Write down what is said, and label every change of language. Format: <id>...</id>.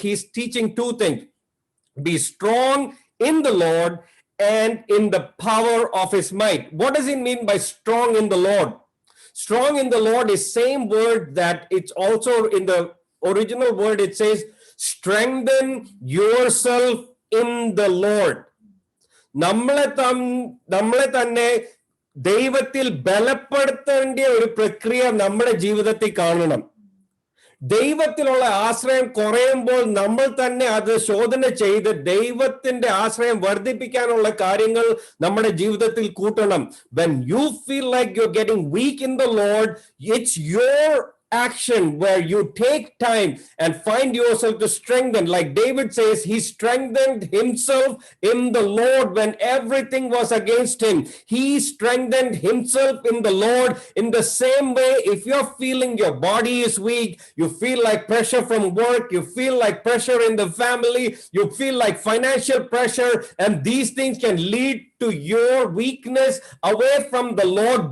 <en>He's teaching two things. Be strong in the Lord and in the power of his might. What does he mean by strong in the Lord? Strong in the Lord is same word that it's also in the original word. It says, strengthen yourself in the Lord.</en> <ml>നമ്മളെ തന്നെ ദൈവത്തിൽ ബലപ്പെടുത്തേണ്ട ഒരു പ്രക്രിയ നമ്മുടെ ജീവിതത്തിൽ കാണണം. ദൈവത്തിലുള്ള ആശ്രയം കുറയുമ്പോൾ നമ്മൾ തന്നെ അത് ശോധന ചെയ്ത് ദൈവത്തിന്റെ ആശ്രയം വർദ്ധിപ്പിക്കാനുള്ള കാര്യങ്ങൾ നമ്മുടെ ജീവിതത്തിൽ കൂട്ടണം.</ml> <en>When you feel like you're getting weak in the Lord, it's your action where you take time and find yourself to strengthen. Like David says, he strengthened himself in the Lord when everything was against him. He strengthened himself in the Lord. In the same way, if you're feeling your body is weak, you feel like pressure from work, you feel like pressure in the family, you feel like financial pressure, and these things can lead to your weakness away from the Lord.</en>